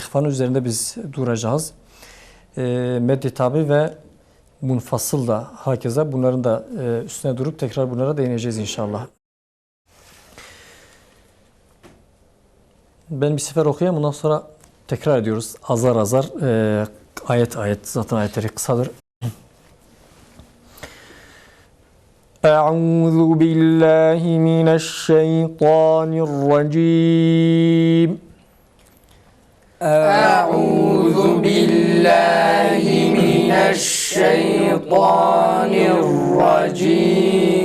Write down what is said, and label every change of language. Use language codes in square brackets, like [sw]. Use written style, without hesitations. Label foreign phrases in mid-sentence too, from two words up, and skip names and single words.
[tr] İhfanın üzerinde biz duracağız. Meddi tabi ve munfasıl da hakeza. Bunların da üstüne durup tekrar bunlara değineceğiz inşallah. Ben bir sefer okuyayım. Ondan sonra tekrar ediyoruz. Azar azar. Ayet ayet. Zaten ayetleri kısadır. [ar] أعوذ بالله من الشيطان الرجيم أعوذ بالله من الشيطان الرجيم